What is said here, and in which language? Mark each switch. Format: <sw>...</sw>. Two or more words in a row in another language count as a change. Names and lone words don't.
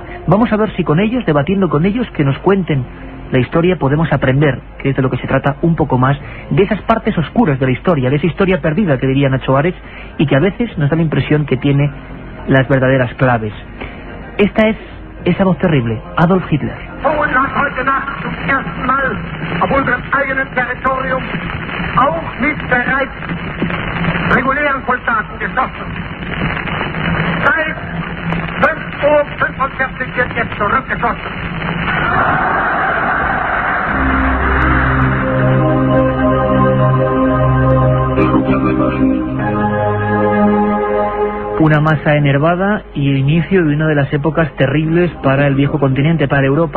<es>Vamos a ver si con ellos, debatiendo con ellos, que nos cuenten la historia, podemos aprender, que es de lo que se trata un poco más, de esas partes oscuras de la historia, de esa historia perdida que diría Nacho Ares, y que a veces nos da la impresión que tiene las verdaderas claves. Esta es esa voz terrible, Adolf Hitler.</es> <de>heute Nacht zum ersten Mal auf unserem eigenen Territorium, auch mit bereits regulären Soldaten geschlossen. Seit 5:45 Uhr wird jetzt zurückgeschossen.</de> <es>Una masa enervada y el inicio de una de las épocas terribles para el viejo continente, para Europa.</es>